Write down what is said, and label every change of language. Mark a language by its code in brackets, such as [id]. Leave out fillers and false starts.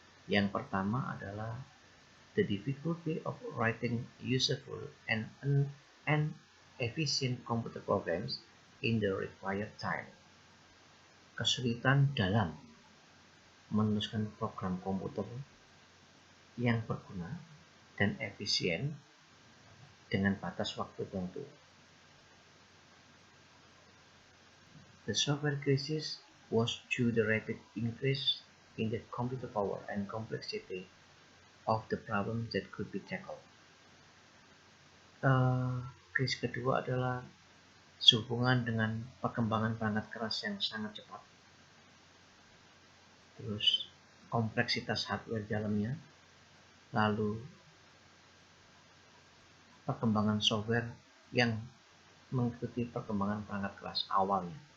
[id] Yang pertama adalah [en] the difficulty of writing useful and efficient computer programs in the required time. [id] Kesulitan dalam menuliskan program komputer yang berguna dan efisien dengan batas waktu tertentu. [en] The software crisis was due to the rapid increase in the computer power and complexity of the problem that could be tackled. [id] Krisis kedua adalah sehubungan dengan perkembangan perangkat keras yang sangat cepat, terus kompleksitas hardware dalamnya, lalu perkembangan software yang mengikuti perkembangan perangkat keras awalnya.